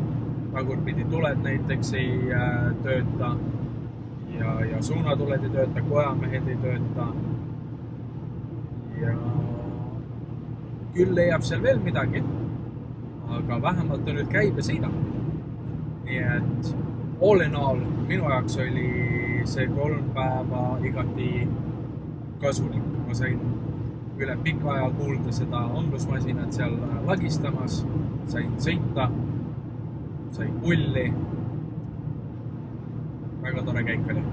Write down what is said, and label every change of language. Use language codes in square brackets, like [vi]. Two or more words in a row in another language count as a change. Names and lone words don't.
[et] Tagurpidi tuled näiteks ei tööta. Ja suunatuled ei tööta, kojamehed ei tööta. Ja küll leiab seal veel midagi, aga vähemalt on nüüd käib ja sõidab. Nii et [en] all in all [et] minu jaoks oli see 3 päeva igati kasulik. Ma sain üle pika aja kuulda seda amblusmasinat seal lagistamas, sain sõita, sain pulli. Väga tore käik oli.